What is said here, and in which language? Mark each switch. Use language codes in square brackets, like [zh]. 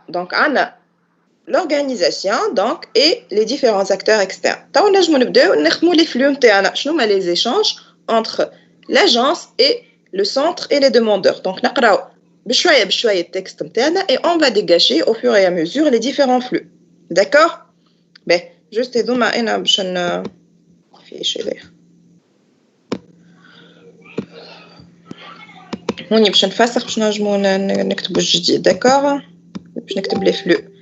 [fr] Donc [ar] عندنا [fr] l'organisation donc et les différents acteurs externes. [ar] توا نجمو نبداو نخدمو les flux نتاعنا. شنو هما [fr] les échanges entre l'agence et le centre et les demandeurs. Donc [ar] نقراو بشويه بشويه التكست نتاعنا [fr] et on va dégager au fur et à mesure les différents flux. D'accord. [ar] Ben juste هذوما انا باش فيش هذايا. هوني باش نفسخ باش نجمو نكتبو الجديد. داكور باش نكتب لي فلو.